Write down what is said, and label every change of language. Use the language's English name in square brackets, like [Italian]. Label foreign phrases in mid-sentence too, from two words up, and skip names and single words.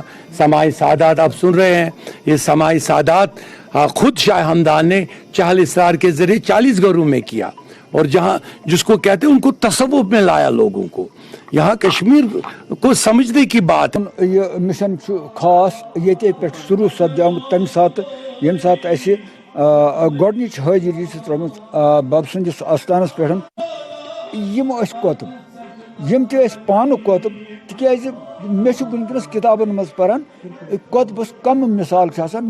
[Urdu] سماعی سعادات آپ سن رہے ہیں، یہ سماعی سعادات خود شاہ ہمدان نے چہل اسرار کے ذریعے 40 گھروں میں کیا، اور جہاں جس کو کہتے ہیں ان کو تصوف میں لایا لوگوں کو. یہاں کشمیر کو سمجھنے کی بات. [Kashmiri] یہ مشن خاص یہ پہ شروع سپدیمت تمہ سات یم سات اس گۄڈنِچ حاضری ترٲمٕژ بب سٕنٛدِس آستانس پٮ۪ٹھ. یم کۄتُب یم تہِ أسۍ پانہٕ کۄتُب، تِکیٛازِ مےٚ چھُ وٕنکٮ۪نس کِتابن منٛز پران کۄتبس کم مثال چھِ آسان.